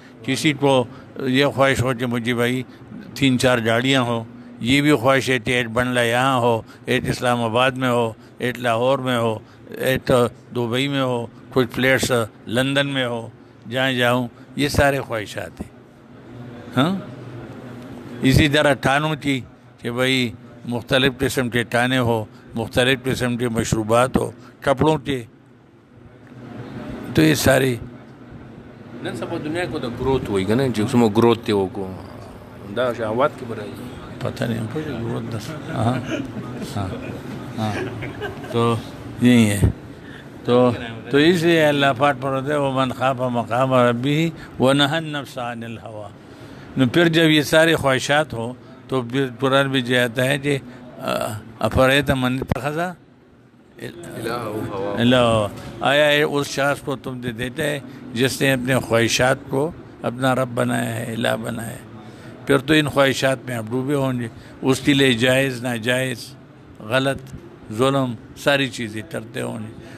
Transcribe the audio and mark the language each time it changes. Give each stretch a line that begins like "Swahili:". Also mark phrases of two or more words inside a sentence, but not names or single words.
Urdu: کسی کو یہ خواہش ہو کہ مجھے بھائی 3-4 گاڑیاں ہو، یہ بھی خواہش ہے کہ ایک بنگلہ یہاں ہو، ایک اسلام آباد میں ہو، ایک لاہور میں ہو، ایک دبئی میں ہو، کچھ فلیٹس لندن میں ہو، جہاں جاؤں، یہ سارے خواہشات ہیں۔ ہاں، اسی طرح ٹھانوں کی کہ بھائی مختلف قسم کے ٹانے ہو، مختلف قسم کے مشروبات ہو، کپڑوں کے، تو یہ ساری
Pashto: نن سبا دنیا کو د گروت وایي کنه چې څومره گروت دی وکړو دا شهوات کې برای
Urdu: پتہ نہیں ہم کو ضرورت دس۔ ہاں ہاں ہاں، تو یہی ہے۔ تو اس لیے اللہ پاک فرماتے ہیں
Arabic: ومن خاف مقام ربہ ونہى النفس عن الہوى۔
Urdu: پھر جب یہ سارے خواہشات ہوں تو قرآن بھی جاتا ہے کہ
Arabic: افرأیت من اتخذ اللہ،
Urdu: آیا ہے اس شخص کو تم نے دیتا ہے جس نے اپنے خواہشات کو اپنا رب بنایا ہے، الہ بنایا ہے، پھر تو ان خواہشات میں آپ ڈوبے ہوں گے، اس کے لیے جائز ناجائز غلط ظلم ساری چیزیں کرتے ہوں گے۔